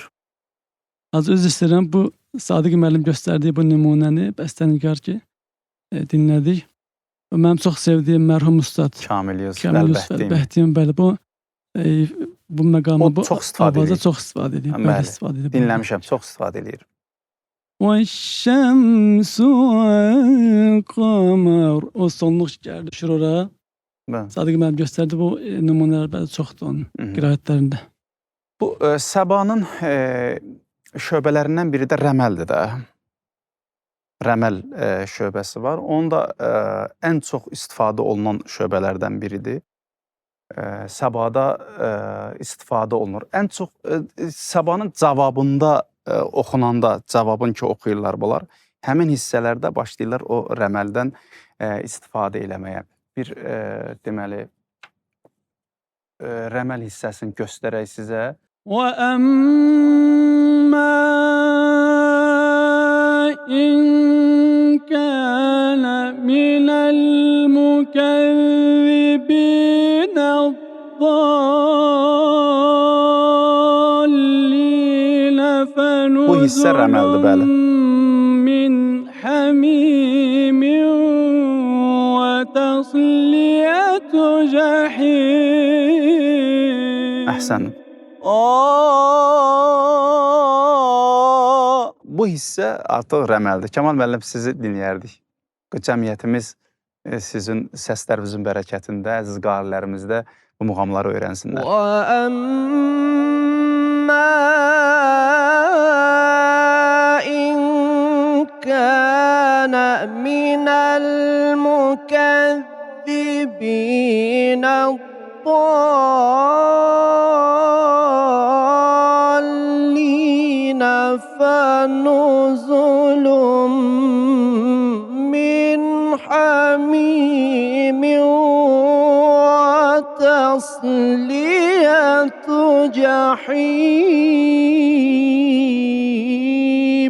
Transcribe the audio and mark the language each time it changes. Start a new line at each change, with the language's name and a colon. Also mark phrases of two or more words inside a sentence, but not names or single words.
Azerbaijani: Az üzr istəyirəm, bu Sadiq müəllim göstərdiyi bu nümunəni bəstənigar ki, dinlədik. Mənim çox sevdiyim mərhum ustad Kamil Yusuf Kamil Yusuf Əlbəhdin. Əlbəhdin, bəli, bu məqamı, O bu çox istifadə avazda edir. çox istifadə edir. Bəli, Bəli, istifadə edir. Dinləmişəm, çox istifadə edir.
Arabic: وَالشَّمْسُ وَالْقَمَرُ
Azerbaijani: O sonluq gəldi şurora. Bəli. Sadiq müəllim göstərdi, bu nümunələr bəli çoxdur onun qiraətlərində. Bu Səbanın şöbələrindən biri də rəməldir də. rəməl şöbəsi var. Onun da ən çox istifadə olunan şöbələrdən biridir. Səbada istifadə olunur. Ən çox səbanın cavabında oxunanda, cavabın ki oxuyurlar bunlar, həmin hissələrdə başlayırlar o rəməldən istifadə eləməyə. Bir deməli rəməl hissəsini göstərək sizə.
Arabic: وَأَمَّا إِن كَانَ مِنَ الْمُكَذِّبِينَ الضَّالِّينَ
Azerbaijani: Bu hissə rəməldir, bəli.
Arabic: مِنْ حَمِيمٍ وَتَصْلِيَةُ جَحِيمٍ.
Azerbaijani: Əhsənin. Bu hissə artıq rəməldir. Kamal müəllim, sizi dinləyərdik. Cəmiyyətimiz sizin səslərinizin bərəkətində, əziz qarilərimiz də bu muğamları öyrənsinlər.
Arabic: وَأَمَّا إِن كَانَ مِنَ الْمُكَذِّبِينَ الضَّالِّينَ فَنُزُلٌ مِّنْ حَمِيمٍ وَتَصْلِيَةُ جَحِيمٍ.